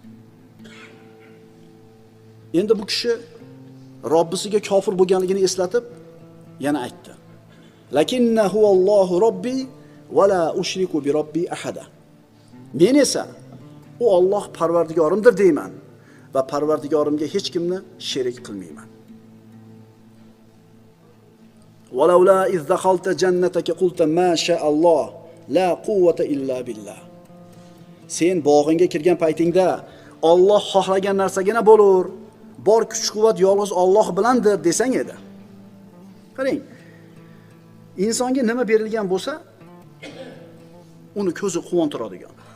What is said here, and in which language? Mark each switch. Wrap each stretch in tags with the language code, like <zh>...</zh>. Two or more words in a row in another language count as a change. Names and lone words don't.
<uz>Endi bu kishi Robbisiga kofir bo'lganligini eslatib yana aytdi.</uz> <ar>لكنا هو الله ربي ولا أشرك بربي أحدا.</ar> <uz>Men esa u Alloh parvardigorimdir deyman va parvardigorimga hech kimni sherik qilmayman.</uz> <ar>ولولا إذ دخلت جنتك قلت ما شاء الله لا قوة إلا بالله.</ar> <uz>Sen bog'ingga kirgan paytingda Alloh xohlagan narsagina bo'lar. Bor kuch-quvvat yolg'iz Alloh bilandir desang edi. Qarang. Insonga nima berilgan bo'lsa, uni ko'zi quvontiradigan.</uz>